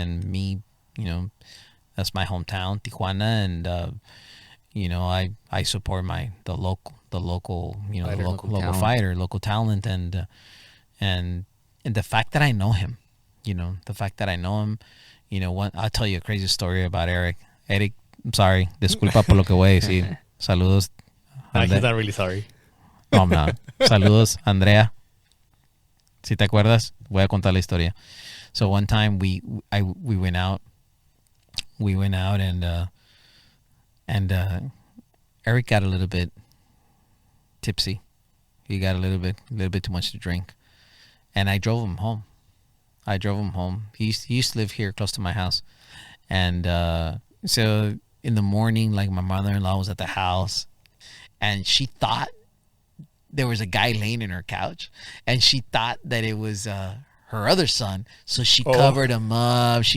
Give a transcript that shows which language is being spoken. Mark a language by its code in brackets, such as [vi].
[en] and me, that's my hometown, Tijuana, and I support the local Fighter, local talent. fighter, local talent, and the fact that I know him, I'll tell you a crazy story about Erik. [es] Erik, [en] I'm sorry, [es] disculpa por lo que voy a decir. Saludos. [en] He's not really sorry. No, I'm not. [es] Saludos, [en] Andrea. [es] Si te acuerdas, voy a contar la historia. [en] So one time we went out. We went out and Erik got a little bit tipsy. He got a little bit too much to drink, and I drove him home. He used to live here close to my house, and so in the morning, like my mother-in-law was at the house, and she thought there was a guy laying in her couch, and she thought that it was her other son, so she covered him up.